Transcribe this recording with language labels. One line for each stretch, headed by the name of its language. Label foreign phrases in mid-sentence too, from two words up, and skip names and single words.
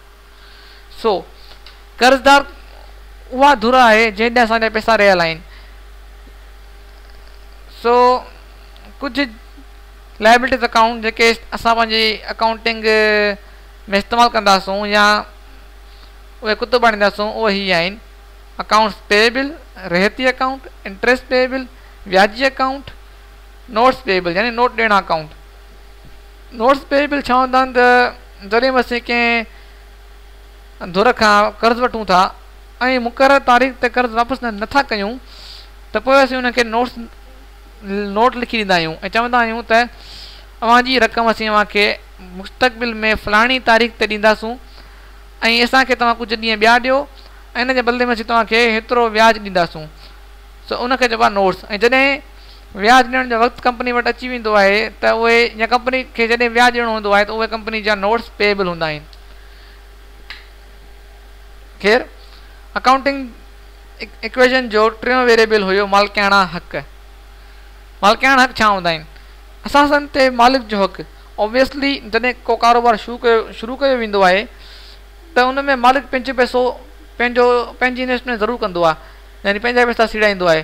Sindhi: सो कर्ज़दार उहा धुर आहे जंहिं ॾे असांजा पैसा रहियल आहिनि। सो कुझु
English: liabilities account
Sindhi: जेके असां पंहिंजी अकाउंटिंग में इस्तेमालु कंदासूं या उहे कुतुब आणींदासूं उहे ही आहिनि
English: accounts payable,
Sindhi: रहती अकाउंट,
English: interest payable,
Sindhi: व्याजी अकाउंट,
English: notes payable
Sindhi: यानी नोट ॾियणु अकाउंट। नोट्स पेएबल छा हूंदा आहिनि त जॾहिं बि असीं कंहिं धुर खां कर्ज़ु वठूं था ऐं मुक़ररु तारीख़ ते कर्ज़ु वापसि नथा कयूं त पोइ असीं हुनखे नोट लिखी ॾींदा आहियूं ऐं चवंदा आहियूं त अव्हांजी रक़म असीं अव्हांखे मुस्तक़बिल में फलाणी तारीख़ ते ॾींदासूं ऐं असांखे तव्हां कुझु ॾींहं ॿिया ॾियो ऐं इन जे बदिले में असीं तव्हांखे हेतिरो व्याजु ॾींदासूं। सो उनखे चइबो आहे नोट्स। ऐं जॾहिं व्याजु ॾियण जो वक़्तु कंपनी वटि अची वेंदो आहे त उहे या कंपनी खे जॾहिं व्याजु ॾियणो हूंदो आहे त उहे कंपनी जा
English: notes payable
Sindhi: हूंदा आहिनि। ख़ैर
English: accounting equation
Sindhi: जो टियों वेरिएबल हुयो मालिकाना हक़। मालिकाना हक़ छा हूंदा आहिनि? असासन ते मालिक जो हक़। ऑब्वियसली जॾहिं को कारोबार शुरू कयो वेंदो आहे त उन में मालिक पंहिंजो पैसो पंहिंजी इन्वेस्टमेंट ज़रूरु कंदो आहे, यानी पंहिंजा पैसा सीड़ाईंदो आहे।